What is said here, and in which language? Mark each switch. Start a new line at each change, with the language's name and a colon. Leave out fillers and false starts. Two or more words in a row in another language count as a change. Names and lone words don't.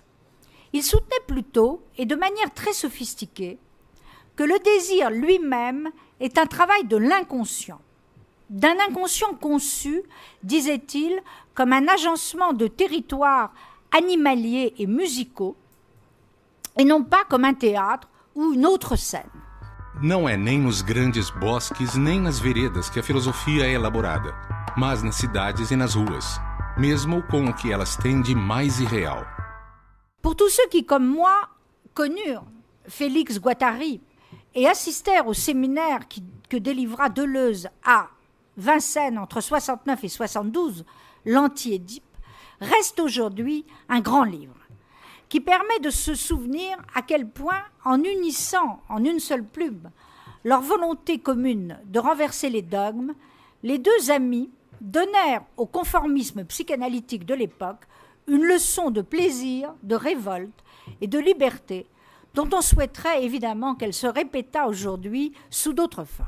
French: Il soutenait plutôt, et de manière très sophistiquée, que le désir lui-même est un travail de l'inconscient. D'un inconscient conçu, disait-il, comme un agencement de territoires animaliers et musicaux, et non pas comme un théâtre ou une autre scène.
Portuguese: Não é nem nos grandes bosques nem nas veredas que a filosofia é elaborada, mas nas cidades e nas ruas, mesmo com o que elas têm de mais irreal.
French: Pour tous ceux qui, comme moi, connurent Félix Guattari et assistèrent au séminaire que délivra Deleuze à Vincennes entre 69 et 72, l'Anti-Édipe, reste aujourd'hui un grand livre qui permet de se souvenir à quel point, en unissant en une seule plume leur volonté commune de renverser les dogmes, les deux amis donnèrent au conformisme psychanalytique de l'époque une leçon de plaisir, de révolte et de liberté dont on souhaiterait évidemment qu'elle se répétât aujourd'hui sous d'autres formes.